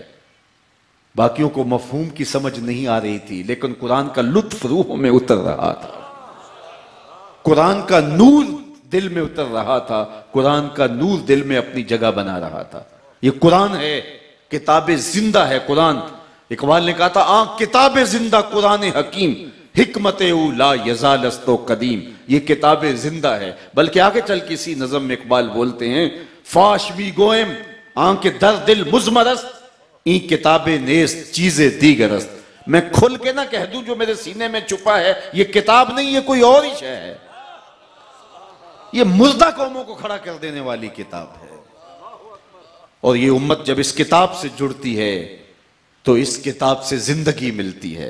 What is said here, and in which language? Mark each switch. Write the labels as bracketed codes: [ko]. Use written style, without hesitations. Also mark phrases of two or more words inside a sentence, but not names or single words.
[ur] باقیوں کو مفہوم کی سمجھ نہیں آ رہی تھی، لیکن قرآن کا لطف روح میں اتر رہا تھا، قرآن کا نور دل میں اتر رہا تھا، قرآن کا نور دل میں اپنی جگہ بنا رہا تھا۔ یہ قرآن ہے، کتاب زندہ ہے قرآن۔ اقبال نے کہا تھا [fa] کتاب زندہ قرآن حکیم، حکمت او لا یزال است و قدیم، [ur] یہ کتاب زندہ ہے۔ بلکہ آگے چل کسی نظم میں اقبال بولتے ہیں [fa] فاش بھی گوئم آنکھ در دل مزمر است، این کتاب نیست چیز دیگر است۔ [ur] میں کھل کے نہ کہہ دوں جو میرے سینے میں چھپا ہے یہ کتاب نہیں، یہ کوئی اور ہی شے ہے، یہ مردہ قوموں کو کھڑا کر دینے والی کتاب ہے۔ اور یہ امت جب اس کتاب سے جڑتی ہے تو اس کتاب سے زندگی ملتی ہے۔